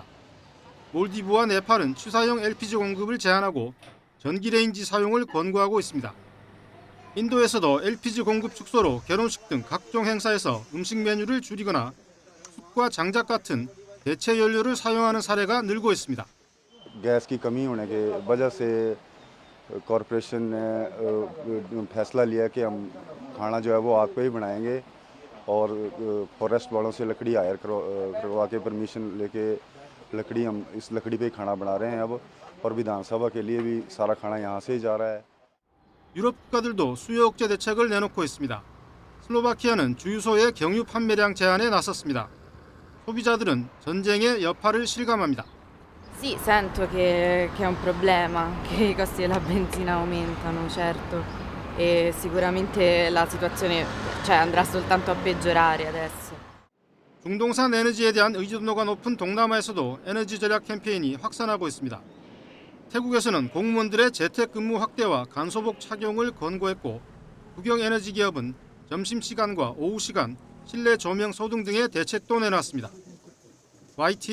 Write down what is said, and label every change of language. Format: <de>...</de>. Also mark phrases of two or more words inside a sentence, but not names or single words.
<ko>몰디브와 네팔은 취사용 LPG 공급을 제한하고 전기레인지 사용을 권고하고 있습니다. 인도에서도 LPG 공급 축소로 결혼식 등 각종 행사에서 음식 메뉴를 줄이거나 숯과 장작 같은 대체 연료를 사용하는 사례가 늘고 있습니다.</ko> <hi>गैस की कमी होने के वजह से कॉरपोरेशन ने फैसला लिया कि हम खाना जो है वो आग पे ही बनाएंगे और फॉरेस्ट वालों से लकड़ी हायर करवा के परमिशन लेके हम इस लकड़ी पे ही खाना बना रहे हैं अब और विधानसभा के लिए भी सारा खाना यहाँ से ही जा रहा है.</hi> <ko>유럽 국가들도 수요 억제 대책을 내놓고 있습니다. 슬로바키아는 주유소의 경유 판매량 제한에 나섰습니다. 소비자들은 전쟁의 여파를 실감합니다.</ko> <it>Sì, sento che è un problema, che i costi della benzina aumentano, certo, e sicuramente la situazione andrà soltanto a peggiorare adesso.</it> <ko>중동산 에너지에 대한 의존도가 높은 동남아에서도 에너지 절약 캠페인이 확산하고 있습니다. 태국에서는 공무원들의 재택근무 확대와 간소복 착용을 권고했고 국영에너지 기업은 점심시간과 오후시간, 실내 조명 소등 등의 대책도 내놨습니다.</ko>